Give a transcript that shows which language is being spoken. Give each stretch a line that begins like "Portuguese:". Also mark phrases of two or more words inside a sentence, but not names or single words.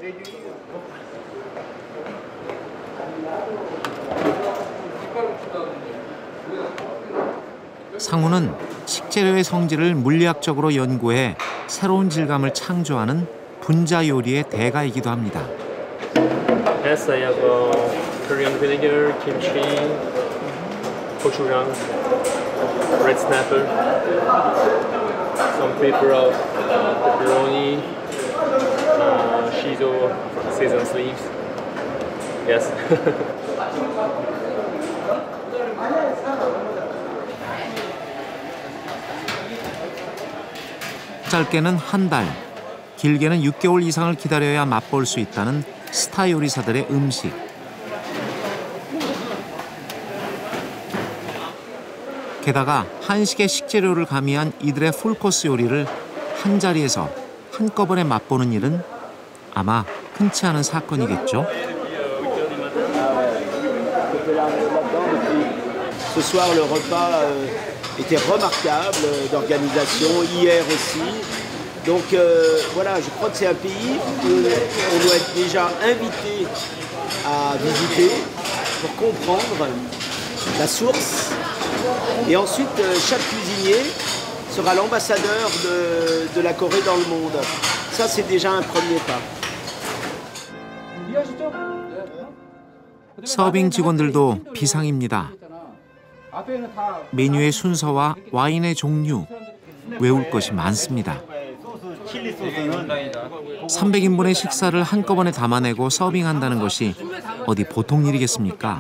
Korean: 상훈은 식재료의 성질을 물리학적으로 연구해 새로운 질감을 창조하는 분자 요리의 대가이기도 합니다.
English: Yes, I have Korean vinegar, kimchi, gochujang, red snapper, some pepper of pepperoni, shiso, sesame leaves. Yes.
Korean: 짧게는 한 달, 길게는 6개월 이상을 기다려야 맛볼 수 있다는 스타 요리사들의 음식. 게다가 한식의 식재료를 가미한 이들의 풀코스 요리를 한 자리에서 한꺼번에 맛보는 일은 아마 흔치 않은 사건이겠죠.
French: Ce soir, le repas était remarquable d'organisation, hier aussi. Donc voilà, je crois que c'est un pays qu'on doit être déjà invité à visiter pour comprendre la source. Et ensuite, chaque cuisinier sera l'ambassadeur de la Corée dans le monde. Ça, c'est déjà un premier pas.
Korean: 서빙 직원들도 비상입니다. 메뉴의 순서와 와인의 종류, 외울 것이 많습니다. 300인분의 식사를 한꺼번에 담아내고 서빙한다는 것이 어디 보통 일이겠습니까?